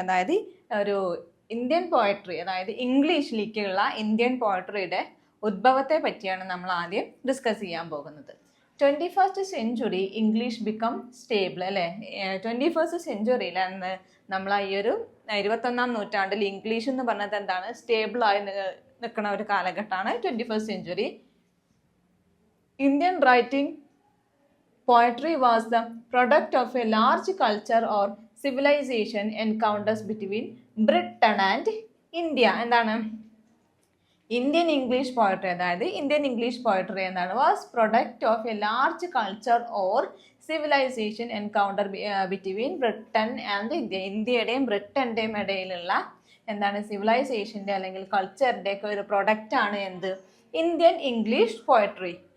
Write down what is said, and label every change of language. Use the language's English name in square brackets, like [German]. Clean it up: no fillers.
[Malayalam] അതായത് ഒരു Indian poetry, അതായത് ഇംഗ്ലീഷിലേക്കുള്ള ഇന്ത്യൻ പോയട്രിയുടെ ഉദ്ഭവത്തെ പറ്റിയാണ് നമ്മൾ ആദ്യം ഡിസ്കസ് ചെയ്യാൻ പോകുന്നത്. [English] 21st century English become stable അല്ലേ. [Malayalam] 21st സെഞ്ച്വറിയിലാണ് നമ്മൾ ഈ ഒരു 21ാം നൂറ്റാണ്ടിൽ ഇംഗ്ലീഷ് എന്ന് പറഞ്ഞത് എന്താണ്, സ്റ്റേബിളായി നിൽക്കുന്ന ഒരു കാലഘട്ടമാണ് 21st century. [English] Indian writing poetry was the product of a large culture or civilization encounters between Britain and India. [Malayalam] എന്താണ് ഇന്ത്യൻ ഇംഗ്ലീഷ് പോയട്രി, അതായത് ഇന്ത്യൻ ഇംഗ്ലീഷ് പോയട്രി എന്താണ്, [English] Was product of a large culture or civilisation encounter between Britain and India. [Malayalam] ഇന്ത്യയുടെയും ബ്രിട്ടൻ്റെയും ഇടയിലുള്ള എന്താണ് സിവിലൈസേഷൻ്റെ അല്ലെങ്കിൽ കൾച്ചറിൻ്റെ ഒക്കെ ഒരു പ്രൊഡക്റ്റാണ് എന്ത്, ഇന്ത്യൻ ഇംഗ്ലീഷ് പോയട്രി.